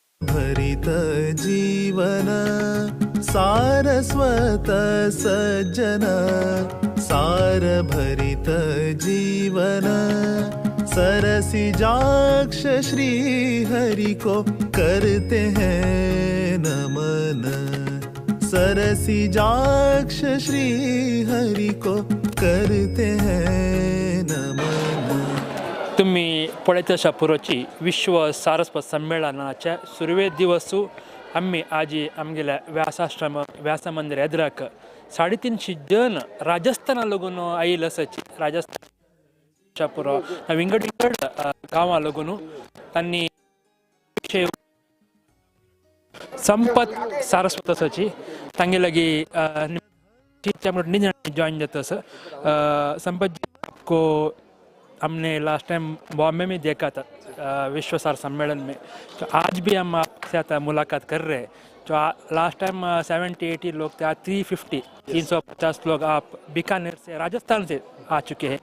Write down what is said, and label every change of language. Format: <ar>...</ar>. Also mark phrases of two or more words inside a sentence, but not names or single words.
<hi>भरित जीवन सारस्वत सज्जन सार भरित जीवन सरसिजाक्ष श्री हरि को करते हैं नमन सरसिजाक्ष श्री हरि को करते हैं नमन।</hi> <kok>तुम्ही पळयता आसा पुरोची विश्व सारस्वत संमेलनाच्या सुरवे दिवसू आम्ही आज आमगेल्या व्यासाश्रम व्यासा मंदिर एदराक 350 जन राजस्थाना लागून आयिल्ले आसात। राजस्थान पुरो विंगड विंगड गांवां लागून तांणी संपत सारस्वत आसाची तांगे लागी जॉइन जाता आसा।</kok> <hi>संपत जी आपको हमने</hi> <en>last time</en> <hi>बॉम्बे में देखा था विश्व सार सम्मेलन में, तो आज भी हम आपके साथ मुलाकात कर रहे हैं। जो</hi> <en>last time</en> <hi>70-80 लोग थे, आज 350 लोग आप बीकानेर से राजस्थान से आ चुके हैं।</hi>